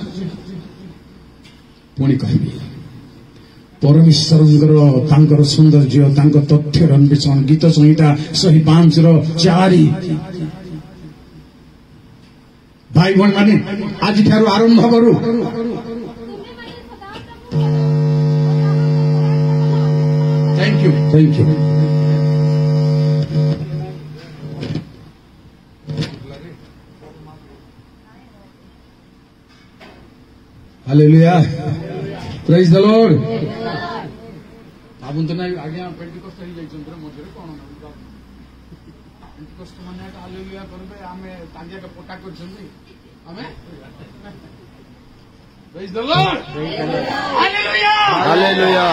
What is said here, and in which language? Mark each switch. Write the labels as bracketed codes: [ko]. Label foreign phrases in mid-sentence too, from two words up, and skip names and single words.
[or] ପୁଣି କହିବି ପରମେଶ୍ୱରଙ୍କର ତାଙ୍କର ସୌନ୍ଦର୍ଯ୍ୟ ତାଙ୍କ ତଥ୍ୟର ଅନ୍ୱେଷଣ ଗୀତ ସଂହିତା 105:4 ଭାଇ ଭଉଣୀ ମାନେ ଆଜିଠାରୁ ଆରମ୍ଭ କରୁ [en] Thank you. Hallelujah. Praise the Lord. [or] ଭାବନ୍ତୁ ନାଇଁ ଆଜ୍ଞା ପେଣ୍ଟିକଷ୍ଟ ହେଇଯାଇଛନ୍ତି ମଝିରେ କଣ ପେଣ୍ଟିକଷ୍ଟ ମାନେ ହାଲେଲୁୟା କରିବେ ଆମେ ତାଞ୍ଜାଟା ପଟା କରିଛନ୍ତି ଆମେ [en] Praise the Lord. Hallelujah. Hallelujah.